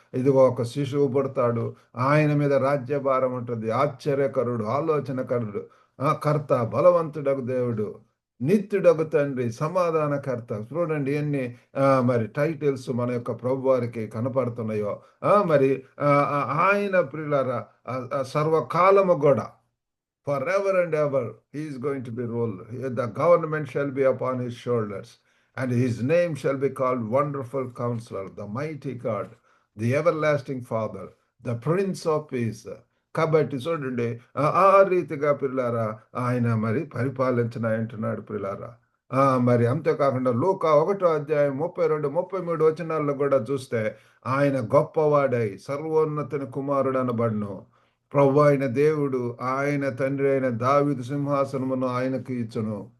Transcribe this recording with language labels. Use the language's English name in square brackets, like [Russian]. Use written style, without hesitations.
[Telugu] ఇదిగో ఒక శిశువు పుడతాడు. ఆయన మీద రాజ్యభారం ఉంటుంది. ఆశ్చర్యకరుడు, ఆలోచనకరుడు, కర్త, బలవంతుడగు దేవుడు, నిత్యుడగు తండ్రి, సమాధానకర్త. చూడండి ఎన్ని మరి టైటిల్స్ మన యొక్క ప్రభువారికి కనపడుతున్నాయో. మరి ఆయన ప్రియులారా సర్వకాలము గూడా [English] forever and ever he is going to be ruled. The government shall be upon his shoulders, and his name shall be called Wonderful Counselor, the Mighty God, the Everlasting Father, the Prince of Peace. [Telugu] కాబట్టి చూడండి ఆ రీతిగా పిల్లారా ఆయన మరి పరిపాలించిన అంటున్నాడు పిల్లారా. మరి అంతేకాకుండా లూకా 1వ అధ్యాయం 32, 33 వచనాల్లో కూడా చూస్తే ఆయన గొప్పవాడై సర్వోన్నతుని కుమారుడు అనబడును. ప్రభువైన అయిన దేవుడు ఆయన తండ్రి అయిన దావీదు సింహాసనమును ఆయనకు ఇచ్చును.